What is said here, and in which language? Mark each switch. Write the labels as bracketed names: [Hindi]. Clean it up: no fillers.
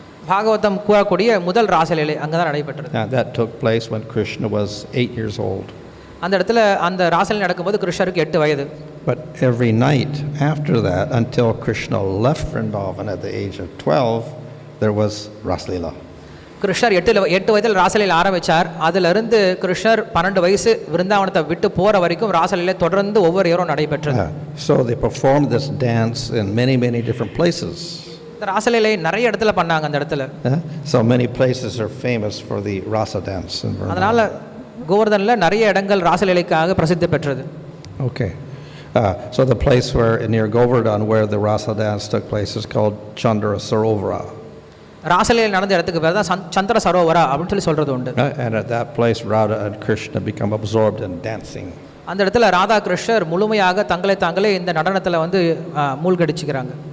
[Tamil] பாகவதம் கூறக்கூடிய முதல் ராசலீலை அங்கே தான் நடைபெற்றது. [English] That took place when Krishna was 8 years old. [Tamil] அந்த இடத்துல அந்த ராசலீலை நடக்கும்போது கிருஷ்ணருக்கு 8 வயது. [English] But every night after that, until Krishna left Vrindavan at the age of 12, there was Raslila. [Tamil] கிருஷ்ணர் 8 வயதில் ராசலீலை ஆரம்பித்தார். அதிலிருந்து கிருஷ்ணர் 12 வயசு விருந்தாவனத்தை விட்டு போகிற வரைக்கும் ராசலீலை தொடர்ந்து ஒவ்வொரு இரவும் நடைபெற்றது. [English] So they performed this dance in many, many different places. [Tamil] இந்த ராசலீலை நிறைய இடத்துல பண்ணாங்க அந்த இடத்துல. [English] So many places are famous for the rasa dance in Vrindavan. [Tamil] அதனால கோவர்தனில் நிறைய இடங்கள் ராசலீலைக்காக பிரசித்தி பெற்றது. Okay. [English] So the place where near Govardhan where the rasa dance took place is called Chandra Sarovara. [Tamil] ராசலீலை நடந்த இடத்துக்கு பேர் தான் சந்திர சரோவரா அப்படின்னு சொல்லி சொல்றது உண்டு. [English] And at that place Radha and Krishna become absorbed in dancing. [Tamil] அந்த இடத்துல ராதா கிருஷ்ணர் முழுமையாக தாங்களே இந்த நடனத்தில் வந்து மூழ்கடிச்சுக்கிறாங்க.